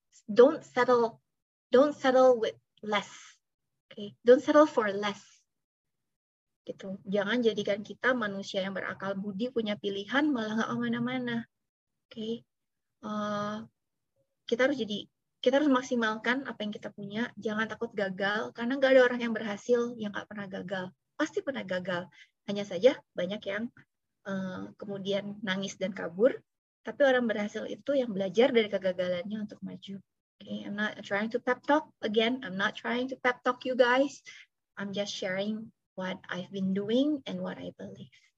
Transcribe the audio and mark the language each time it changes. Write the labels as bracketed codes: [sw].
[en] Don't settle with less, oke? Okay? Don't settle for less. Gitu. [id] Jangan jadikan kita manusia yang berakal budi, punya pilihan, malah nggak kemana-mana. Oke. Kita harus maksimalkan apa yang kita punya. Jangan takut gagal, karena nggak ada orang yang berhasil yang nggak pernah gagal. Pasti pernah gagal. Hanya saja banyak yang kemudian nangis dan kabur. Tapi orang berhasil itu yang belajar dari kegagalannya untuk maju. [en] Okay. I'm not trying to pep talk again. I'm not trying to pep talk you guys. I'm just sharing what I've been doing and what I believe.